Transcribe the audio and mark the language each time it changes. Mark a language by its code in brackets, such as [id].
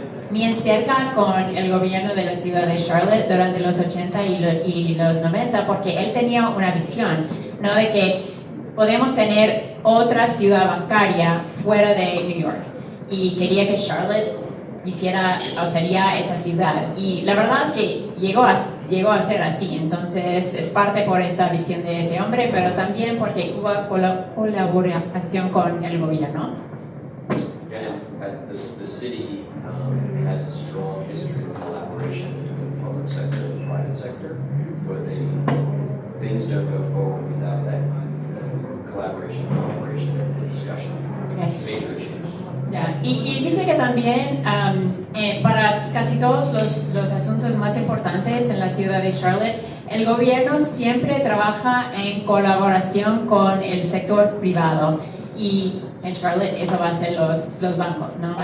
[es] bien cerca con el gobierno de la ciudad de Charlotte durante los 80 y los 90, porque él tenía una visión, ¿no?, de que podemos tener otra ciudad bancaria fuera de New York, y quería que Charlotte sería esa ciudad, y la verdad es que llegó a ser así. Entonces es parte por esta visión de ese hombre, pero también porque hubo colaboración con el gobierno. [en] The city has a strong history of collaboration between the public sector and the private sector, but things don't go forward without that collaboration, cooperation, and discussion. Okay. Major issues. Yeah. [es] Y dice que también para casi todos los asuntos más importantes en la ciudad de Charlotte, el gobierno siempre trabaja en colaboración con el sector privado, y en Charlotte eso va a ser los bancos, ¿no?